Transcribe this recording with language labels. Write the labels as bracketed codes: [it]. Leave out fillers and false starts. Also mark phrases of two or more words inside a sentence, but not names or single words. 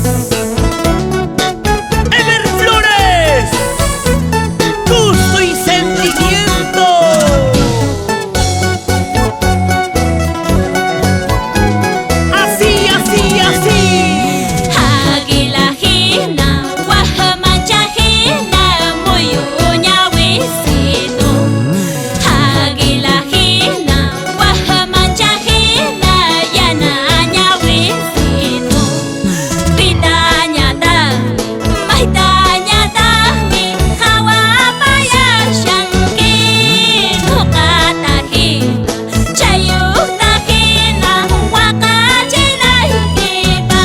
[es] Ever Flores, gusto y sentimiento. Así, así, así. [qu] Águila hina, guajamancha hina, muyuña wisito. Águila hina, guajamancha hina, yanaña wisito. Pitaña tami, maitaña tami, hawapaya shanki, nukata hina, chayuta hina, wakachina hikipa.